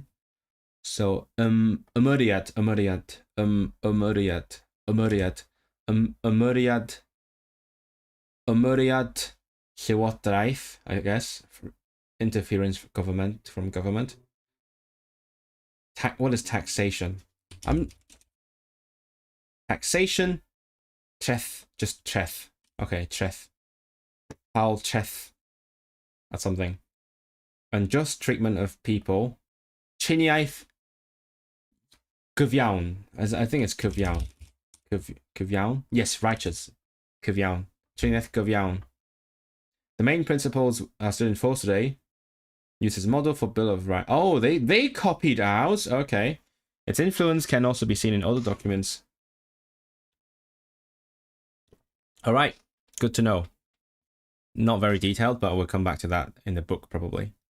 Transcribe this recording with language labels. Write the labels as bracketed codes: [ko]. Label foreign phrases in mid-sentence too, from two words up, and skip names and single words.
[en] So [cy] ymyriad llywodraeth, [en] I guess. Interference from government. What is taxation? Taxation. Treth. Just treth. Okay, treth. [cy] Pal treth. [en] That's something. Unjust treatment of people. [cy] Triniaeth. Cyfiawn. [en] I think it's cyfiawn. Cyfiawn? Yes, righteous. [cy] Cyfiawn. Triniaeth cyfiawn. [en] The main principles are still in force today. Used as model for Bill of Rights. Oh, they copied ours. Okay. Its influence can also be seen in other documents. All right. Good to know. Not very detailed, but we'll come back to that in the book probably.